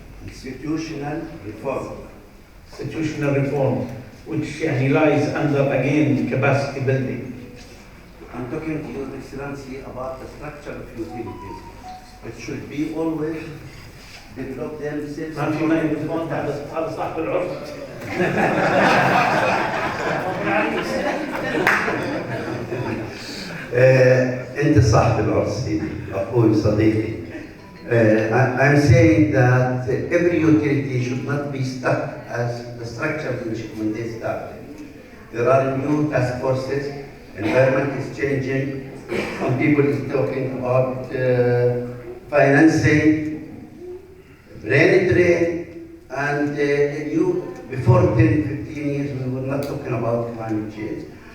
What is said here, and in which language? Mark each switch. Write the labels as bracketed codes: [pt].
[en] Institutional reform. Institutional reform, which lies under, again, capacity building. I'm talking to Your Excellency about the structure of utilities. It should be always develop themselves. [ar] ما في ميكروفون هذا صاحب العرف. انت صاحب العرس سيدي، اخوي صديقي. [en] I'm saying that every utility should not be stuck as the structure when they started. There are new task forces, environment is changing, some people is talking about financing, brain drain, and before 10, 15 years we were not talking about climate change.